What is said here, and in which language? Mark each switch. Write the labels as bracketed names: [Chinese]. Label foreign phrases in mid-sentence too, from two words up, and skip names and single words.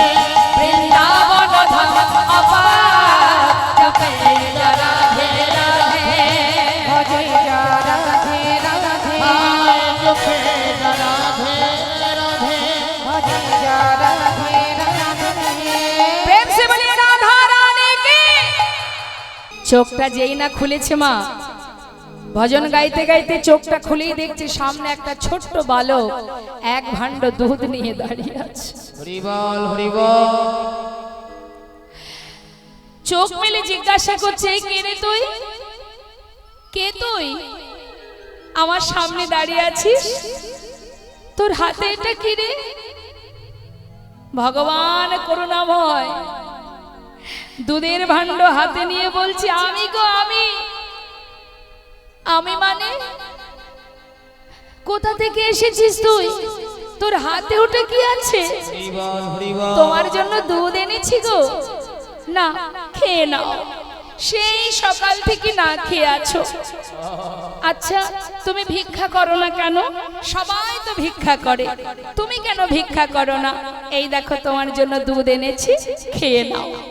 [Hindi] वृंदावन धाम अपार, जपे जा राधे राधे, भजे जा राधे राधे, आए चुपे जा राधे राधे भजे जा राधे राधे। प्रेम से बोलिए राधा रानी की। [Bangla] চোখটা যেই না খুলেছে মা, ভজন গাইতে গাইতে চোখটা খুলেই দেখছে সামনে একটা ছোট্ট বালক এক ভাণ্ড দুধ নিয়ে দাঁড়িয়ে আছে। [Hindi] हरि बोल हरि बोल। [Bangla] চোখ মেলে জিজ্ঞাসা করছে, কে রে তুই, কে তুই, আমার সামনে দাঁড়িয়ে আছিস, তোর হাতে এটা কি রে? ভগবান করুণাময় দুধের ভাণ্ড হাতে নিয়ে বলছি, আমি গো আমি। আমি মানে কোথা থেকে এসেছিস তুই, তোর হাতে ওটা কি আছে? [Hindi] हरि बोल हरि बोल। [Bangla] তোমার জন্য দুধ এনেছি গো, না খেয়ে নাও, সেই সকাল থেকে না খেয়ে আছো। আচ্ছা তুমি ভিক্ষা করো না কেন? সবাই তো ভিক্ষা করে, তুমি কেন ভিক্ষা করো না? এই দেখো তোমার জন্য দুধ এনেছি, খেয়ে নাও।